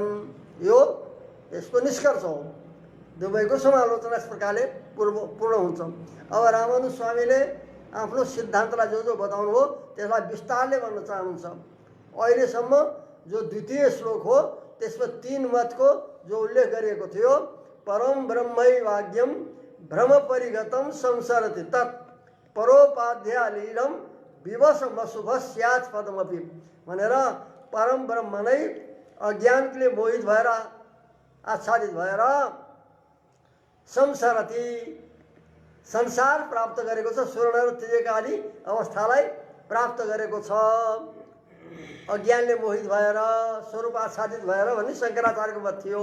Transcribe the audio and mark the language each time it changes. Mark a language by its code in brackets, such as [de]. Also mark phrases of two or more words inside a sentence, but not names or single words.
[ne] यो यसको निष्कर्ष हो। दुवैको समालोचना यस प्रकारले पूर्ण हुन्छ। अब रामानुज स्वामीले आफ्नो सिद्धान्तलाई जो बताउनु हो त्यसलाई विस्तारले भन्न चाहनुहुन्छ। अहिलेसम्म जो द्वितीय श्लोक हो त्यसमा 3 मतको जो उल्लेख गरिएको थियो, [sa] परम ब्रह्मैवाज्ञम भ्रम परिगतम संसरति तत् परोपाध्यालीडम विवशमशुभ स्यात् पदमपि [ne] भनेर परम ब्रह्म नै अज्ञानले मोहित भएर आच्छादित भएर संसरति संसार प्राप्त गरेको छ। स्वर्ण र तिर्यक आदि अवस्थालाई प्राप्त गरेको छ। अज्ञानले मोहित भएर स्वरूप आच्छादित भएर भन्ने शङ्कराचार्यको मत थियो।